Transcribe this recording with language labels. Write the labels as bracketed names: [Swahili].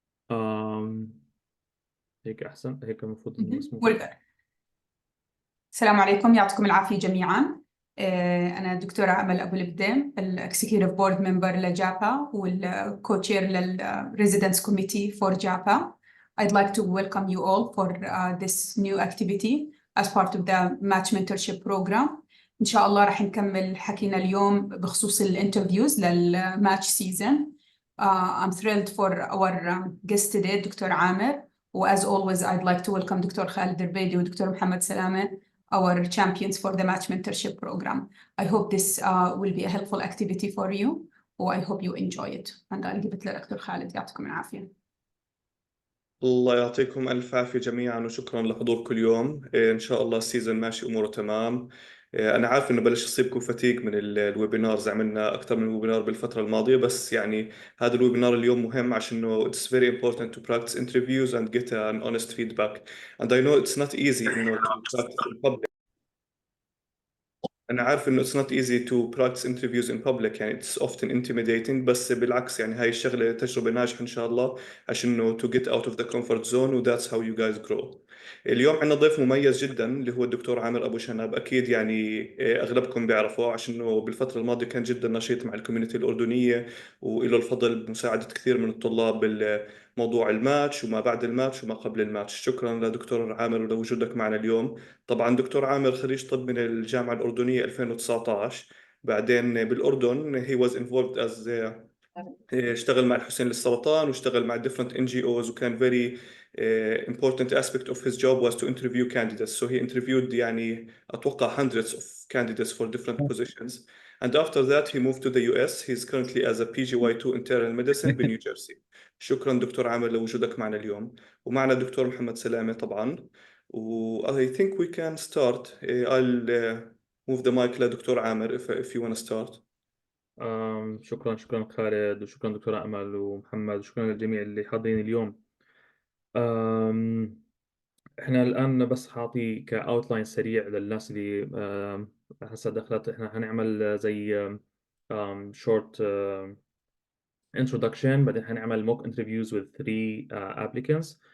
[Arabic] آم، هيك أحسن، هيك المفروض إنه مهم. مسموع. السلام عليكم، يعطيكم العافية جميعا. أنا دكتورة أمل أبو البدين، الإكسكيوتيف بورد ممبر لجابا والكوتشير للريزيدنس كوميتي فور جابا. [English] I'd like to welcome you all for this new activity as part of the match mentorship program. [Arabic] إن شاء الله راح نكمل حكينا اليوم بخصوص الانترفيوز للماتش سيزون. [English] I'm thrilled for our guest today, doctor عامر. وas always I'd like to welcome doctor خالد الربيدي ودكتور محمد سلامة, our champions for the match mentorship program. I hope this will be a helpful activity for you, or I hope you enjoy it. And I'll give it لدكتور خالد. [Arabic] يعطيكم العافية. الله يعطيكم ألف عافية جميعا وشكرا لحضوركم اليوم. إن شاء الله السيزون ماشي أموره تمام. أنا عارف إنه بلش يصيبكم فتيق من الويبينارز، عملنا أكثر من ويبينار بالفترة الماضية، بس يعني هذا الويبينار اليوم مهم عشان إنه [English] it's very important to practice interviews and get an honest feedback. And I know it's not easy إنه to practice in public. [Arabic] أنا عارف إنه [English] it's not easy to practice interviews in public، يعني it's often intimidating، [Arabic] بس بالعكس يعني هاي الشغلة تجربة ناجحة إن شاء الله عشان إنه [English] to get out of the comfort zone و that's how you guys grow. [Arabic] اليوم عندنا ضيف مميز جدا اللي هو الدكتور عامر أبو شناب. أكيد يعني أغلبكم بيعرفوه عشان إنه بالفترة الماضية كان جدا نشيط مع الكوميونتي الأردنية، وإله الفضل بمساعدة كثير من الطلاب بالموضوع الماتش وما بعد الماتش وما قبل الماتش. شكرا لدكتور عامر ولوجودك معنا اليوم. طبعا دكتور عامر خريج طب من الجامعة الأردنية 2019، بعدين بالأردن [English] he was involved as [Arabic] اشتغل مع الحسين للسرطان واشتغل مع [English] different NGOs، [Arabic] وكان [English] very important aspect of his job was to interview candidates. So he interviewed [Arabic] يعني أتوقع [English] hundreds of candidates for different positions. And after that he moved to the US. He's currently as a PGY2 internal medicine [Arabic] بنيو جيرسي. شكرا دكتور عامر لوجودك معنا اليوم. ومعنا دكتور محمد سلامة طبعا. [English] و I think we can start. I'll move the mic لدكتور عامر if you want to start. [Arabic] شكرا خالد، وشكرا دكتورة أمل ومحمد، وشكرا للجميع اللي حاضرين اليوم. آم، احنا الآن بس حاعطي كأوتلاين سريع للناس اللي هسه دخلت. احنا هنعمل زي شورت introduction، بعدين هنعمل [English] mock interviews with 3 applicants.